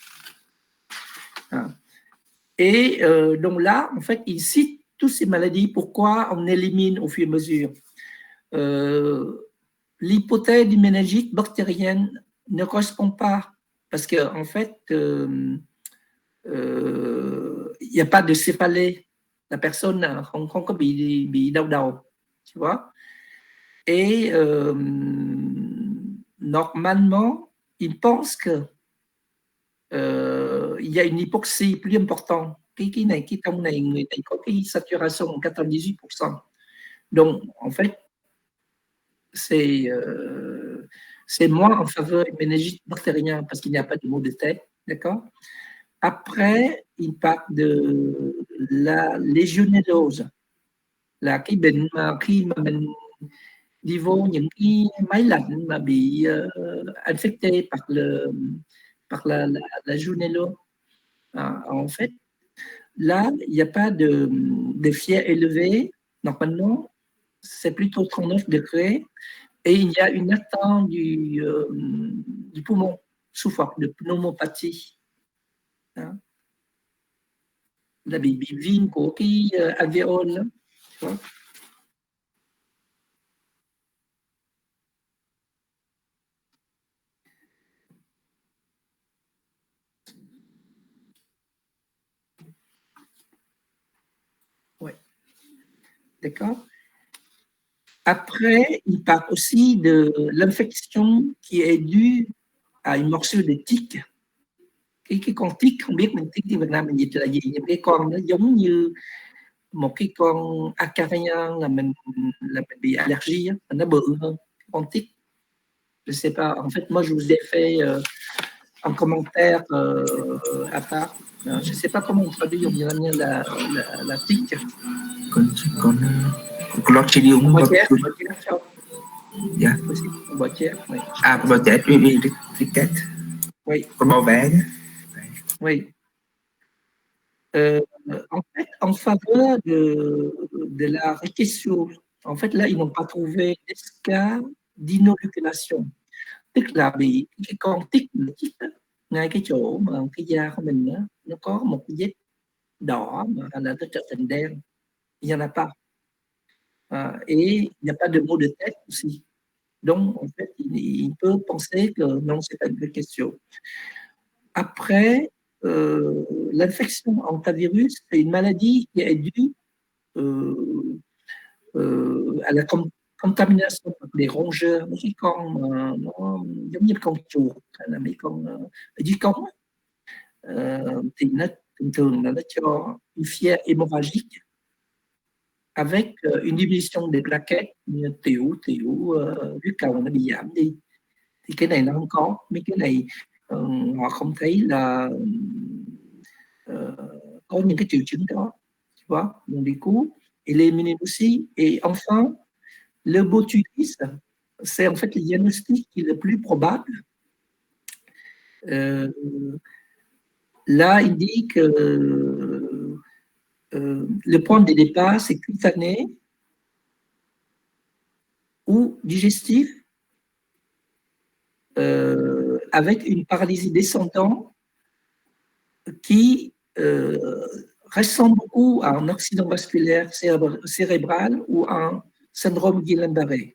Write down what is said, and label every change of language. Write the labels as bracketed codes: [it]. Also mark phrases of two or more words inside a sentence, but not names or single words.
[fr] Et donc là, en fait, il cite toutes ces maladies, pourquoi on élimine au fur et à mesure. L'hypothèse du méningite bactérienne ne correspond pas, parce qu'en en fait, il n'y a pas de céphalée. La personne [vi] không có bị đau đầu, [fr] tu vois. Et normalement, il pense que il y a une hypoxie plus importante. [vi] Cái tông này, người này có cái saturation 98%. [fr] Donc, en fait, c'est moins en faveur du méningite bactérien parce qu'il n'y a pas de maux de tête, d'accord? Après, il parle de la légionellose, [vi] là cái bệnh mà khi mà mình đi vô những cái máy lạnh mà bị [fr] infecté par la légionellose. En fait, là, il n'y a pas de fièvre élevée. Normalement, c'est plutôt 39 degrés. Et il y a une atteinte du poumon sous forme de pneumopathie. [vi] Hein? La bị viêm của cái alvéole. [fr] Tu vois? Ouais. D'accord? Après, il parle aussi de l'infection qui est due à une morsure de tique. [vi] Cái con tick, không biết mình tiếng Việt Nam mình dịch là gì, nhưng cái con nó giống như một cái con acarian là mình bị allergie, nó bự hơn con tick. [fr] Je sais pas. En fait, moi, je vous ai fait un commentaire à part. Je sais pas comment on traduit en iranien la tique. Clostridium botulinum. [vi] Dạ. [fr] Oui. À, [vi] bò chết, [fr] oui, ricket. Oui. [vi] Con bò bé nhé. [fr] Oui. En fait, en faveur de la rickettsiose, en fait, là, ils n'ont pas trouvé des cas d'inoculation. [vi] Tức là bị cái con tick ngay cái chỗ mà cái da của mình đó, nó có một cái vết đỏ mà là nó trở thành đen. [fr] Il n'y en a pas. Et il n'y a pas de maux de tête aussi. Donc, en fait, il peut penser que non, c'est pas une vraie question. Après, l'infection hantavirus, c'est une maladie qui est due à la contamination par des rongeurs, [vi] mấy con mà nó giống như con chuột hay là mấy con ở dưới cống thì nó thường là nó cho [fr] une fièvre hémorragique avec une diminution des plaquettes [vi] như tiểu huyết cầu nó bị giảm đi. Thì cái này nó không có, mấy cái này họ không thấy là có những cái triệu chứng đó, [fr] tu vois. Donc du coup, et les aussi. Et enfin, le botulisme, c'est en fait le diagnostic qui est le plus probable. Là, il dit que le point de départ, c'est cutané ou digestif avec une paralysie descendante qui ressemble beaucoup à un accident vasculaire cérébral ou à un syndrome Guillain-Barré.